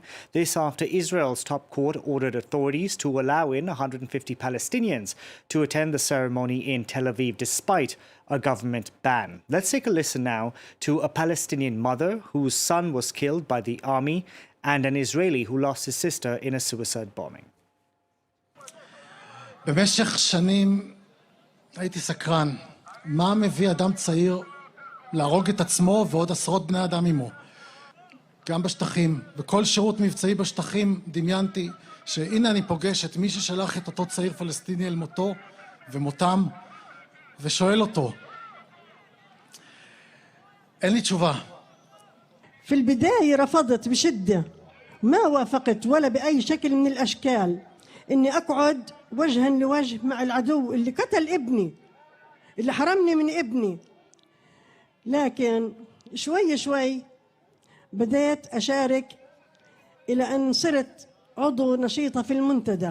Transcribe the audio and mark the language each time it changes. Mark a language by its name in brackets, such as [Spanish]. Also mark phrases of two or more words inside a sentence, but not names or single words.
[English] This after Israel's top court ordered authorities to allow in 150 Palestinians to attend the ceremony in Tel Aviv, despite a government ban. Let's take a listen now to a Palestinian mother whose son was killed by the army and an Israeli who lost his sister in a suicide bombing. [Hebrew] במשך שנים הייתי סקרן, מה מביא אדם צעיר להרוג את עצמו ועוד עשרות בני אדם עמו. גם בשטחים, בכל שירות מבצעי בשטחים דמיינתי שהנה אני פוגש את מי ששלח את אותו צעיר פלסטיני אל מותו ומותם, ושואל אותו. אין לי תשובה. [Arabic] في البداية رفضت بشدة، ما وافقت ولا بأي شكل من الأشكال إني أقعد وجها لوجه مع العدو اللي قتل ابني، اللي حرمني من ابني. لكن شوي شوي بدأت أشارك إلى أن صرت عضو نشيطة في المنتدى.